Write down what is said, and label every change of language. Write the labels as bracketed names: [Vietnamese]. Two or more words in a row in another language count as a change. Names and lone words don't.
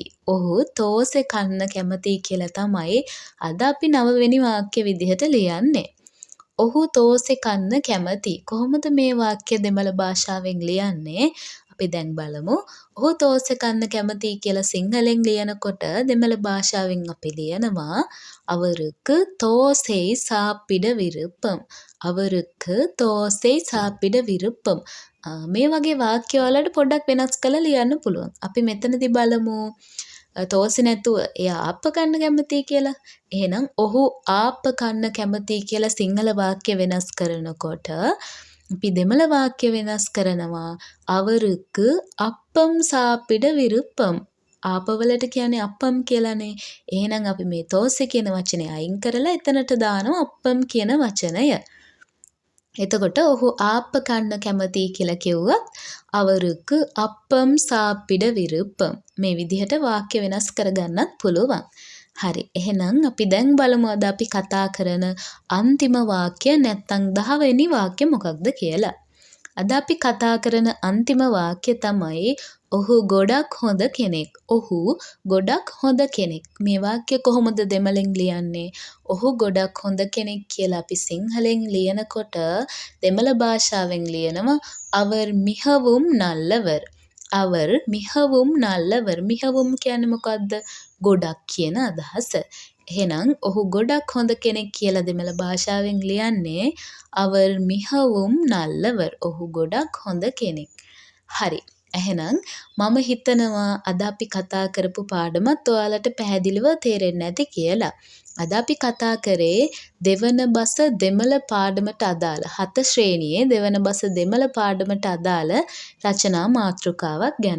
[Sinhala] ඔහු තෝසෙ කන්න කැමති කියලා තමයි අද අපි 9 වෙනි වාක්‍ය විදිහට ලියන්නේ. ඔහු තෝසෙ කන්න කැමති. කොහොමද මේ වාක්‍ය දෙමළ භාෂාවෙන් ලියන්නේ? අපි දැන් බලමු. ඔහු තෝසෙ කන්න කැමති කියලා සිංහලෙන් ලියනකොට දෙමළ භාෂාවෙන් අපි ලියනවා [Tamil] அவருக்கு தோசை சாப்பிட விருப்பம். அவருக்கு தோசை சாப்பிட விருப்பம். [Sinhala] මේ වගේ වාක්‍ය වලට පොඩ්ඩක් වෙනස් කරලා ලියන්න පුළුවන්. අපි මෙතනදී බලමු තෝසෙ නැතුව එයා ආප්ප කන්න කැමතියි කියලා. එහෙනම් ඔහු ආප්ප කන්න කැමතියි කියලා සිංහල වාක්‍ය වෙනස් කරනකොට අපි දෙමළ වාක්‍ය වෙනස් කරනවා [Tamil] அவருக்கு அப்பம் சாப்பிட விருப்பம். [Sinhala] ආපවලට කියන්නේ අප්පම් කියලානේ. එහෙනම් අපි මේ තෝසෙ කියන වචනේ අයින් කරලා එතනට දානවා අප්පම් කියන වචනය. එතකොට ඔහු ආප්ප කන්න කැමතියි කියලා කිව්වත් [Tamil] அவருக்கு அப்பம் சாப்பிட விருப்பம். [Sinhala] මේ විදිහට වාක්‍ය වෙනස් කරගන්නත් පුළුවන්. හරි. එහෙනම් අපි දැන් බලමු අද අපි කතා කරන අන්තිම වාක්‍ය නැත්තම් 10 වෙනි වාක්‍ය මොකක්ද කියලා. අද අපි කතා කරන අන්තිම වාක්‍ය තමයි ඔහු ගොඩක් හොඳ කෙනෙක්. ඔහු ගොඩක් හොඳ කෙනෙක්. මේ වාක්‍ය කොහොමද දෙමළෙන් ලියන්නේ? ඔහු ගොඩක් හොඳ කෙනෙක් කියලා අපි සිංහලෙන් ලියනකොට දෙමළ භාෂාවෙන් ලියනවා [Tamil] அவர் மிகவும் நல்லவர். அவர் மிகவும் நல்லவர். மிகவும் [Sinhala] කියන්නේ මොකද්ද? ගොඩක් කියන අදහස. එහෙනම් ඔහු ගොඩක් හොඳ කෙනෙක් කියලා දෙමළ භාෂාවෙන් ලියන්නේ [Tamil] அவர் மிகவும் நல்லவர். [Sinhala] ඔහු ගොඩක් හොඳ කෙනෙක්. හරි. එහෙනම් මම හිතනවා අද අපි කතා කරපු පාඩමත් ඔයාලට පැහැදිලිව තේරෙන්නේ නැති කියලා. අද අපි කතා කරේ දෙවන බස දෙමළ පාඩමට අදාළ 7 ශ්‍රේණියේ දෙවන බස දෙමළ පාඩමට අදාළ රචනා මාතෘකාවක් ගැන.